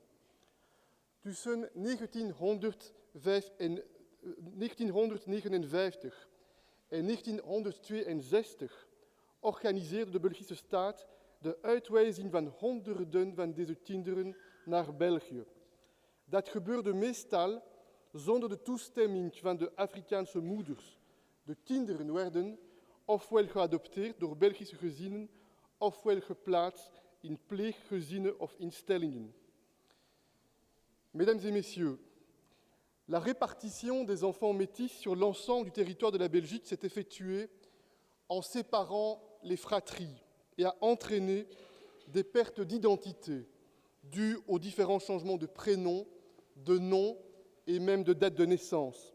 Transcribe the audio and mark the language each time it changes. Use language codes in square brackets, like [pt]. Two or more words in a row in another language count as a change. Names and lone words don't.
[nl] Tussen 1959 en 1962 organiseerde de Belgische staat de uitwijzing van honderden van deze kinderen naar België. Dat gebeurde meestal zonder de toestemming van de Afrikaanse moeders. De kinderen werden ofwel geadopteerd door Belgische gezinnen, ofwel geplaatst in pleeggezinnen of instellingen. [fr] Mesdames et messieurs, la répartition des enfants métis sur l'ensemble du territoire de la Belgique s'est effectuée en séparant les fratries et a entraîné des pertes d'identité dues aux différents changements de prénom, de nom et même de date de naissance.